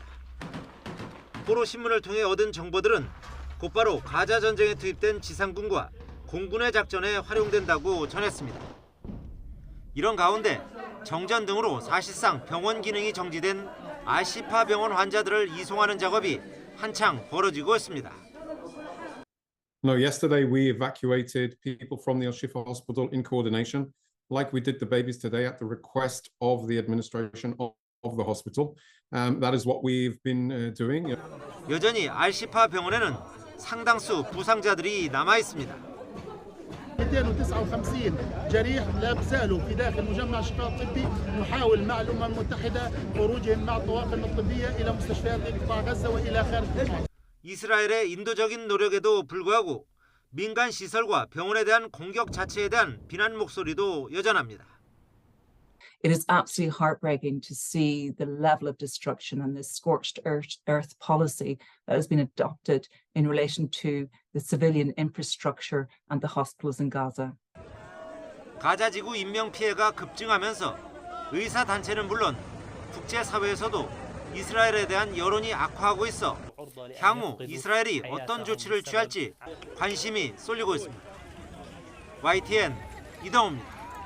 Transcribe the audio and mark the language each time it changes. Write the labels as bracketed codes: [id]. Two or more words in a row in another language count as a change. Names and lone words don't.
[ko] 포로 신문을 통해 얻은 정보들은 곧바로 가자 전쟁에 투입된 지상군과 공군의 작전에 활용된다고 전했습니다. 이런 가운데 정전 등으로 사실상 병원 기능이 정지된 알시파 병원 환자들을 이송하는 작업이 한창 벌어지고 있습니다. [en] No, yesterday we evacuated people from the Al-Shifa hospital in coordination, like we did the babies today at the request of the administration of the hospital. That is what we've been doing. [ko] 여전히 알시파 병원에는 상당수 부상자들이 남아 있습니다. [ar] 259 جريح لا زالوا في داخل مجمع الشفاء الطبي نحاول مع الأمم المتحدة خروجهم مع الطواقم الطبية إلى مستشفيات قطاع غزة وإلى خارج قطاع. [ko] 이스라엘의 인도적인 노력에도 불구하고 민간 시설과 병원에 대한 공격 자체에 대한 비난 목소리도 여전합니다. [en] It is absolutely heartbreaking to see the level of destruction and this scorched earth policy that has been adopted in relation to the civilian infrastructure and the hospitals in Gaza. [ko] 가자지구 인명 피해가 급증하면서 의사 단체는 물론 국제 사회에서도 이스라엘에 대한 여론이 악화하고 있어 향후 이스라엘이 어떤 조치를 취할지 관심이 쏠리고 있습니다. YTN 이동우입니다.